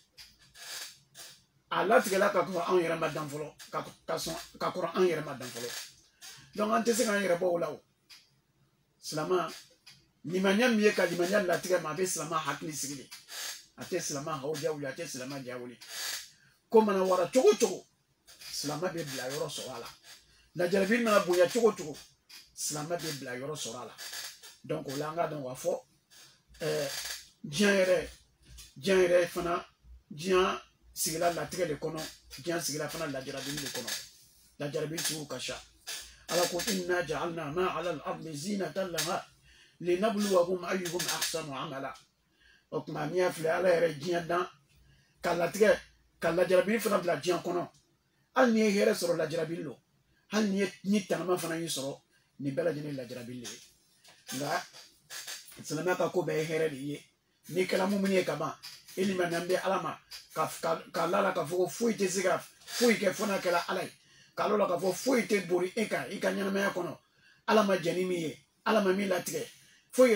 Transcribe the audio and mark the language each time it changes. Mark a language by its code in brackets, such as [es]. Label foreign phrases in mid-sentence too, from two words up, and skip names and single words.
[bm] a latigɛla ka kɔrɔ anw yɛrɛ ma dan fɔlɔ ka kɔrɔ an yɛrɛ ma dan fɔlɔ donc an tɛ se k'an yɛrɛ bɔ o la o silama limaniya min ye ka limaniya latigɛ ma a bɛ silama hakili sigi de a tɛ silama hawuja wuli a tɛ silama ja wuli ko mana wara cogo o cogo silama bɛ bila yɔrɔ sɔrɔ a la lajarabili mana bonya cogo o cogo silama bɛ bila yɔrɔ sɔrɔ a la donc o la an ka dɔn k'a fɔ diɲɛ yɛrɛ fana diɲɛ sigila latigɛ de kɔnɔ diɲɛ sigila fana lajarabili de kɔnɔ lajarabili sugu ka ca ala ko [ar] إنا جعلنا ما على الأرض زينة لها لنبلوهم أيهم أحسن عملا [bm] o tuma n'i y'a filɛ ala yɛrɛ diɲɛ dan ka latigɛ ka lajarabili fana bila diɲɛ kɔnɔ hali ni ye hɛrɛ sɔrɔ lajarabi lo hali ni tanama fana y'i sɔrɔ nin bɛɛ lajɛlen lajarabi le ye nka silamɛya ka ko bɛɛ ye hɛrɛ de ye n'i kɛra mumini ye ka ban i limaniya bɛ ala ma ka lala k'a fɔ ko foyi tɛ se ka foyi kɛ fo n'a kɛra ala ye k'a lɔla k'a fɔ foyi tɛ bori e kan i ka ɲɛnamaya kɔnɔ ala ma jɛn ni min ye ala ma min latigɛ foyi